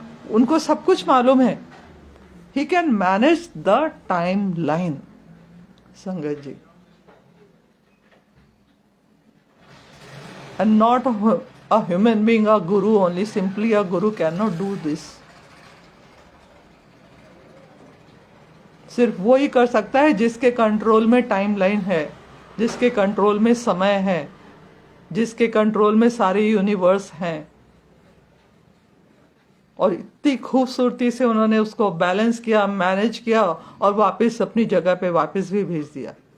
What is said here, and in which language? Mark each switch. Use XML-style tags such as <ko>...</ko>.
<hi>उनको सब कुछ मालूम है।</hi> <en>He can manage the timeline, Sangat ji, and not a human being, a guru only. Simply a guru cannot do this.</en> <hi>सिर्फ वो ही कर सकता है जिसके कंट्रोल में टाइमलाइन है, जिसके कंट्रोल में समय है, जिसके कंट्रोल में सारे यूनिवर्स हैं। और इतनी खूबसूरती से उन्होंने उसको बैलेंस किया, मैनेज किया, और वापस अपनी जगह पे वापस भी भेज दिया।</hi>